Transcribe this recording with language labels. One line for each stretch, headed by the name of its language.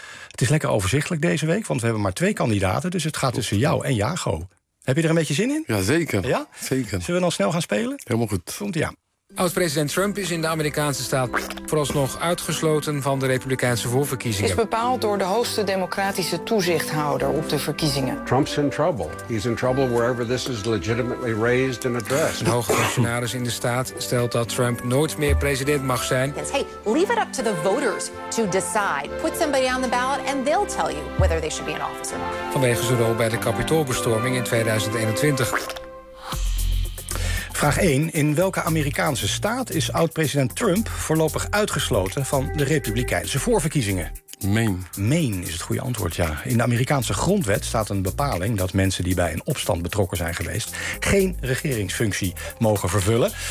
Dutch: Het is lekker overzichtelijk deze week, want we hebben maar twee kandidaten. Dus het gaat tussen jou en Jago. Heb je er een beetje zin in? Ja, zeker. Ja? Zeker. Zullen we dan snel gaan spelen? Helemaal goed. Komt ja. Oud-president Trump is in de Amerikaanse staat vooralsnog uitgesloten van de Republikeinse voorverkiezingen. Is bepaald door de hoogste democratische toezichthouder op de verkiezingen.
English: Trump's in trouble. He's in trouble wherever this is legitimately raised and addressed.
Dutch: Een hoge functionaris in de staat stelt dat Trump nooit meer president mag zijn.
English: Hey, leave it up to the voters to decide. Put somebody on the ballot and they'll tell you whether they should be in office or not.
Dutch: Vanwege zijn rol bij de Capitoolbestorming in 2021. Vraag 1. In welke Amerikaanse staat is oud-president Trump voorlopig uitgesloten van de Republikeinse voorverkiezingen? Maine is het goede antwoord, ja. In de Amerikaanse grondwet staat een bepaling dat mensen die bij een opstand betrokken zijn geweest geen regeringsfunctie mogen vervullen.